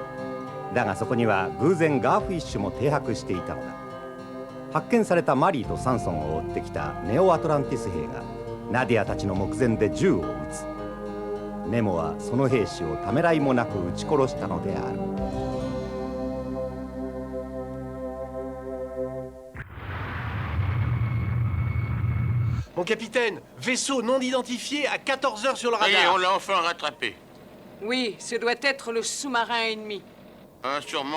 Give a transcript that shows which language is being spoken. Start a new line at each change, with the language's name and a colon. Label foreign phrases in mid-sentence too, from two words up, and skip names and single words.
Japanese: だがそこには偶然ガーフィッシュも停泊していたのだ。発見されたマリーとサンソンを追ってきたネオアトランティス兵がナディアたちの目前で銃を撃つ。ネモはその兵士をためらいもなく撃ち殺したのである。
French: Mon capitaine, vaisseau non identifié à 14 heures sur le radar. Et on l'a enfin rattrapé. Oui, ce doit être le sous-marin ennemi. Sûrement.